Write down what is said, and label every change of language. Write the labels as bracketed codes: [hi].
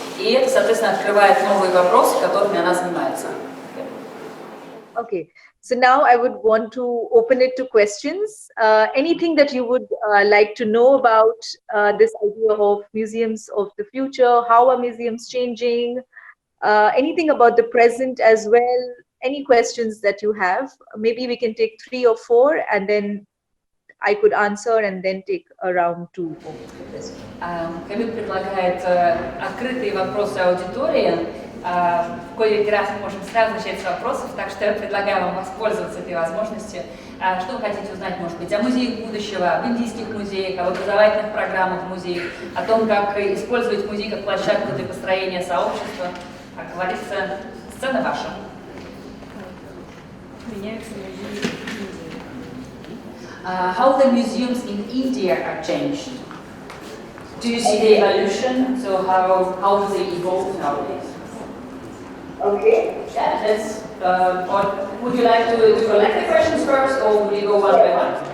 [ru] И это, соответственно, открывает новые вопросы, которыми она занимается. [en] Okay. So now I would want to open it to questions. Anything that you would like to know about this idea of museums of the future, how are museums changing, anything about the present as well, any questions that you have. Maybe we can take 3 or 4 and then I could answer and then take a round 2. [ru] Хабиб предлагает открытые вопросы аудитории. В кои раз мы можем сразу начать с вопросов, так что я предлагаю вам воспользоваться этой возможностью. Что вы хотите узнать, может быть, о музеях будущего, об индийских музеях, об образовательных программах музеев, о том, как использовать музей как площадку для построения сообщества. Как говорится, сцена ваша. [en] How the museums in India are changed? Do you see the evolution? So how do they evolve nowadays? Okay. Yeah, that's. Or would you like to collect the questions first, or would you go one by one?